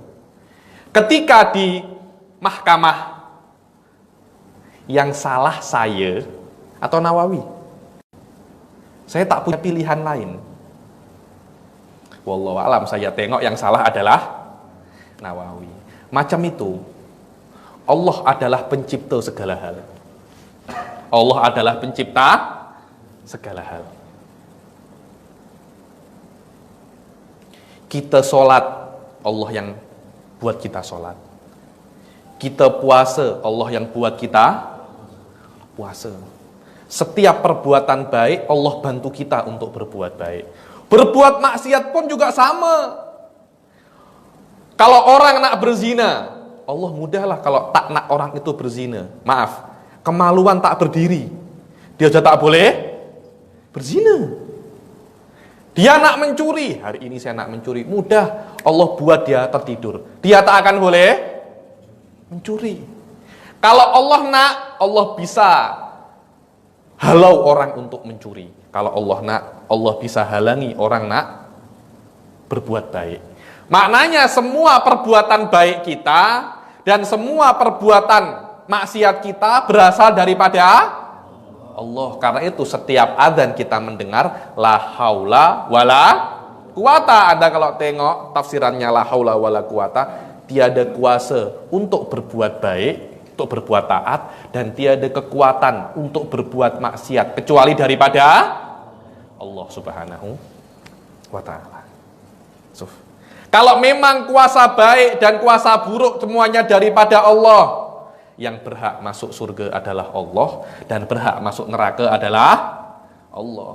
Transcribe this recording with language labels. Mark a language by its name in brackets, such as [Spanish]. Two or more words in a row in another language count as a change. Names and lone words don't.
[Malay] Ketika di mahkamah, yang salah saya atau Nawawi? Saya tak punya pilihan lain. [Arabic] والله أعلم, [Malay] saya tengok yang salah adalah Nawawi. Macam itu. Allah adalah pencipta segala hal. Allah adalah pencipta segala hal. Kita sholat, Allah yang buat kita sholat. Kita puasa, Allah yang buat kita puasa. Setiap perbuatan baik, Allah bantu kita untuk berbuat baik. Berbuat maksiat pun juga sama. Kalau orang nak berzina, Allah mudahlah kalau tak nak orang itu berzina. Maaf, kemaluan tak berdiri, dia sudah tak boleh berzina. Dia nak mencuri, hari ini saya nak mencuri, mudah, Allah buat dia tertidur, dia tak akan boleh mencuri. Kalau Allah nak, Allah bisa halau orang untuk mencuri. Kalau Allah nak, Allah bisa halangi orang nak berbuat baik. Maknanya semua perbuatan baik kita dan semua perbuatan maksiat kita berasal daripada Allah. Karena itu setiap adzan kita mendengar [Arabic] لا حول ولا قوة. [Malay] Anda kalau tengok tafsirannya [Arabic] لا حول ولا قوة, [Malay] tiada kuasa untuk berbuat baik, untuk berbuat taat, dan tiada kekuatan untuk berbuat maksiat kecuali daripada Allah [Arabic] سبحانه وتعالى. [Malay] Kalau memang kuasa baik dan kuasa buruk semuanya daripada Allah, yang berhak masuk surga adalah Allah dan berhak masuk neraka adalah Allah.